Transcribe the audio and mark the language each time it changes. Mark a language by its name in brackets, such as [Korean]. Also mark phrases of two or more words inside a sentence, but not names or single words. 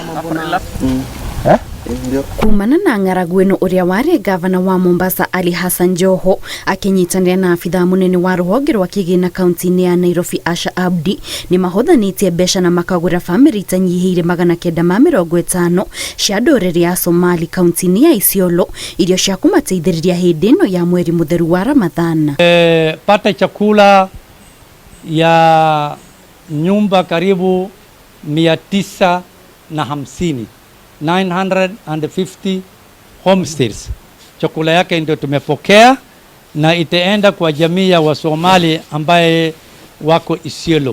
[Kikuyu] Kuumana na ng'aragu ĩno ũrĩa warĩ ngabana wa Mombasa Ali Hassan Joho akĩnyitanĩra na abithaa mũnene wa rũhonge rwa kĩgĩna kaunti-inĩ ya Nairobi Andũ nĩ mahũthanĩtie mbeca na makagũra bamĩrĩ itanyihĩire 950 cia ndũrĩrĩ ya Somali kaunti-inĩ ya Isiolo irio cia kũmateithĩrĩria hĩndĩ ĩno ya mweri mũtheru wa Ramadhan. [Swahili] Pata chakula ya nyumba karibu 950 950 homestays. Chakula yake ndio tumepokea na itaenda kwa jamii ya Wasomali ambaye wako Isiolo.